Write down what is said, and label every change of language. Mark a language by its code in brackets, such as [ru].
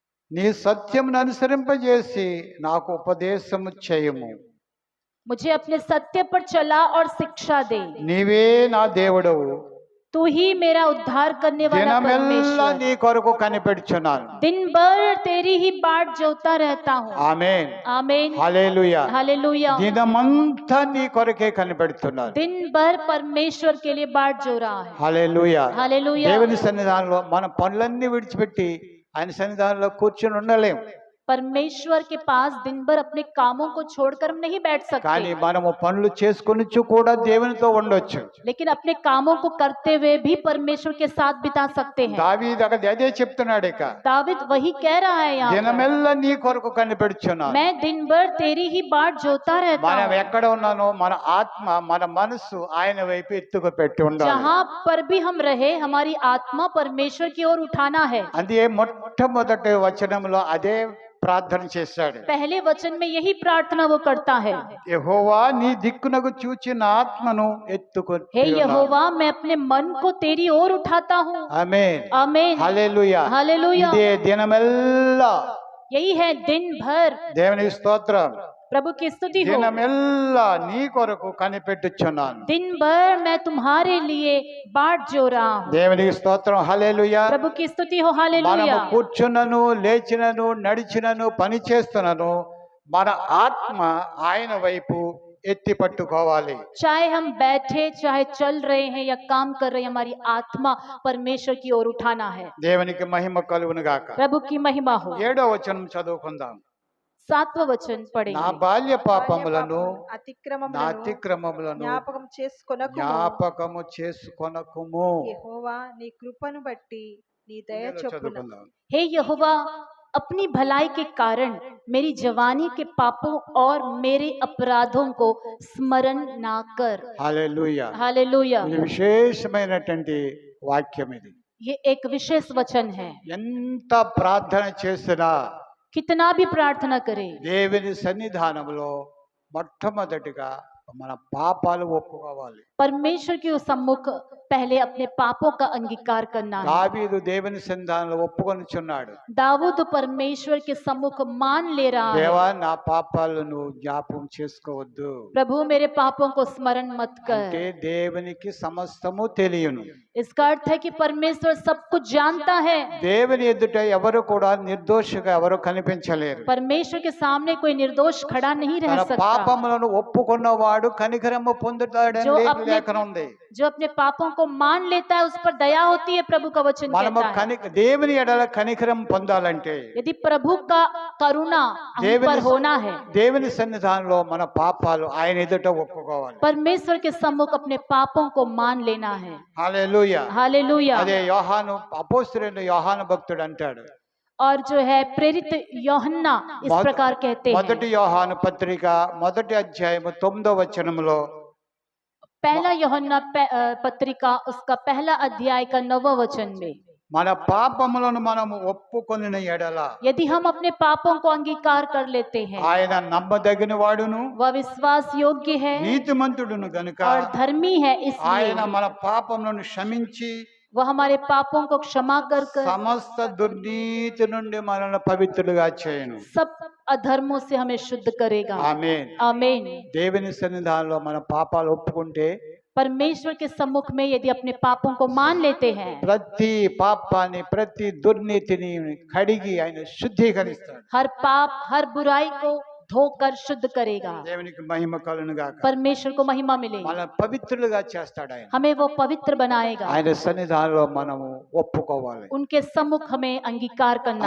[te] నీ సత్యమును అనుసరింపజేసి నాకు ఉపదేశము చేయము, [hi] मुझे अपने सत्य पर चला और शिक्षा दे। [te] నీవే నా దేవుడవు, [hi] तू ही मेरा उद्धार करने वाला [te] దినమెల్లా [hi] परमेश्वर। [te] నీ కొరకు కనిపెడుచున్నాను. [hi] दिन भर तेरी ही बाट जोता रहता हूँ। [te] ఆమేన్. [hi] आमीन। [te] హల్లెలూయా. [hi] हालेलुया। [te] దినమంతా నీ కొరకే కనిపెడుతున్నాను. [hi] दिन भर परमेश्वर के लिए बाट जो रहा है। [te] హల్లెలూయా. [hi] हालेलुया। [te] దేవుని సన్నిధానంలో మన పనులన్నీ విడిచిపెట్టి ఆయన సన్నిధానంలో కూర్చొని ఉండలేం. [hi] परमेश्वर के पास दिन भर अपने कामों को छोड़कर हम नहीं बैठ [te] కానీ [hi] सकते, [te] మనము పనులు చేసుకొని కూడా దేవునితో ఉండొచ్చు. [hi] लेकिन अपने कामों को करते हुए भी परमेश्वर के साथ बिता सकते हैं। [te] దావీదు అదే చెప్తున్నాడు. ఇక [hi] दाविद वही कह रहा है यहाँ पर, [te] దినమెల్లా నీ కొరకు కనిపెడుచున్నాను. [hi] मैं दिन भर तेरी ही बाट जोता रहता [te] మనం [hi] हूँ। [te] ఎక్కడ ఉన్నానో మన ఆత్మ మన మనస్సు ఆయన వైపు ఎత్తుకు పెట్టి ఉండాలి. [hi] जहाँ पर भी हम रहे हमारी आत्मा परमेश्वर की ओर उठाना है। [te] అందుకే మొట్టమొదటి వచనంలో అదే ప్రార్థన చేశాడు. [hi] पहले वचन में यही प्रार्थना वो करता है। [te] యెహోవా నీ దిక్కునకు చూచి నా ఆత్మను ఎత్తుకొని. [hi] हे यहोवा, मैं अपने मन को तेरी ओर उठाता हूँ। [te] ఆమేన్. [hi] आमीन। [te] హల్లెలూయా. [hi] हालेलुया। [te] ఇదే దినమెల్లా. [hi] यही है दिन भर। [te] దేవునికి స్తోత్రం. [hi] प्रभु की स्तुति हो। [te] దినమెల్లా నీ కొరకు కనిపెట్టుచున్నాను. [hi] दिन भर मैं तुम्हारे लिए बाट जो रहा हूँ। [te] దేవునికి స్తోత్రం. హల్లెలూయా. [hi] प्रभु की स्तुति हो। [te] మనము [hi] हालेलुया। [te] కూర్చున్నను, లేచినను, నడిచినను, పని చేస్తున్నను మన ఆత్మ ఆయన వైపు ఎత్తి పట్టుకోవాలి. [hi] चाहे हम बैठे चाहे चल रहे हैं या काम कर रहे हैं, हमारी आत्मा परमेश्वर की ओर उठाना है। [te] దేవునికి మహిమ కలుగును గాక. [hi] प्रभु की महिमा हो। [te] 7వ వచనం చదువుకుందాం. [hi] 7वां वचन [te] నా [hi] पढ़ेंगे। [te] బాల్య పాపములను, నా అతిక్రమములను అతిక్రమములను జ్ఞాపకం చేసుకొనకుము। జ్ఞాపకము చేసుకొనకుము. యెహోవా నీ కృపను బట్టి నీ దయ చొప్పున చదువుకుందాం. [hi] हे यहोवा, अपनी भलाई के कारण मेरी जवानी के पापों और मेरे अपराधों को स्मरण ना कर। [te] హల్లెలూయా. [hi] हालेलुया। [te] ఇది విశేషమైనటువంటి వాక్యం. ఇది [hi] ये एक विशेष वचन है। [te] ఎంత ప్రార్థన చేసినా [hi] कितना भी प्रार्थना करें, [te] దేవుని సన్నిధానంలో మొట్టమొదటిగా మన పాపాలు ఒప్పుకోవాలి. [hi] परमेश्वर के सम्मुख पहले अपने पापों का अंगीकार करना है। [te] దావీదు దేవుని సన్నిధానంలో ఒప్పుకొనిచున్నాడు. [hi] दाऊद परमेश्वर के सम्मुख मान ले रहा [te] దేవా [hi] है, [te] నా పాపాలను జ్ఞాపకం చేసుకోవద్దు. [hi] प्रभु मेरे पापों को स्मरण मत [te] అంటే [hi] कर। [te] దేవునికి సమస్తము తెలియను. [hi] इसका अर्थ है कि परमेश्वर सब कुछ जानता है। [te] దేవుని ఎదుట ఎవరు కూడా నిర్దోషిగా ఎవరు కనిపించలేరు. [hi] परमेश्वर के सामने कोई निर्दोष खड़ा नहीं रह [te] తన [hi] सकता। [te] పాపములను ఒప్పుకున్నవాడు కనికరము పొందుతాడని [hi] जो [te] లేఖనం ఉంది. [hi] जो अपने पापों को मान लेता है उस पर दया होती है, प्रभु का वचन [te] మనము [hi] कहता है। [te] దేవుని ఎడల కనికరం పొందాలంటే [hi] यदि प्रभु का करुणा हम पर होना है, [te] దేవుని సన్నిధానంలో మన పాపాలు ఆయన ఎదుట ఒప్పుకోవాలి. [hi] परमेश्वर के सम्मुख अपने पापों को मान लेना है। [te] హల్లెలూయా. [hi] हालेलुया। [te] అదే యోహాను అపోస్తలుడైన యోహాను భక్తుడు అంటాడు. [hi] और जो है प्रेरित यूहन्ना इस प्रकार कहते [te] మొదటి [hi] हैं। [te] యోహాను పత్రిక 1వ అధ్యాయము 9వ వచనములో [hi] पहला यूहन्ना पत्रिका उसका पहला अध्याय का 9वां वचन में, [te] మన పాపములను మనము ఒప్పుకొనిన ఎడల [hi] यदि हम अपने पापों को अंगीकार कर लेते हैं, [te] ఆయన నమ్మదగిన వాడును [hi] वह विश्वास योग्य है [te] నీతిమంతుడును గనుక [hi] और धर्मी है, [te] ఆయన [hi] इसलिए [te] మన పాపములను క్షమించి [hi] वह हमारे पापों को क्षमा कर [te] సమస్త దుర్నీతి నుండి మనల్ని పవిత్రులుగా చేయను. [hi] सब अधर्मों से हमें शुद्ध करेगा। [te] ఆమేన్. [hi] आमीन। [te] దేవుని సన్నిధానంలో మన పాపాలు ఒప్పుకుంటే [hi] परमेश्वर के सम्मुख में यदि अपने पापों को मान लेते हैं, [te] ప్రతి పాపాన్ని ప్రతి దుర్నీతిని కడిగి ఆయన శుద్ధీకరిస్తాడు. [hi] हर पाप हर बुराई को धोकर शुद्ध करेगा। [te] దేవునికి మహిమ కలుగును గాక. [hi] परमेश्वर को महिमा मिले, [te] మన పవిత్రులుగా చేస్తాడు ఆయన. [hi] हमें वो पवित्र बनाएगा। [te] ఆయన సన్నిధానంలో మనము ఒప్పుకోవాలి. [hi] उनके सम्मुख हमें अंगीकार करना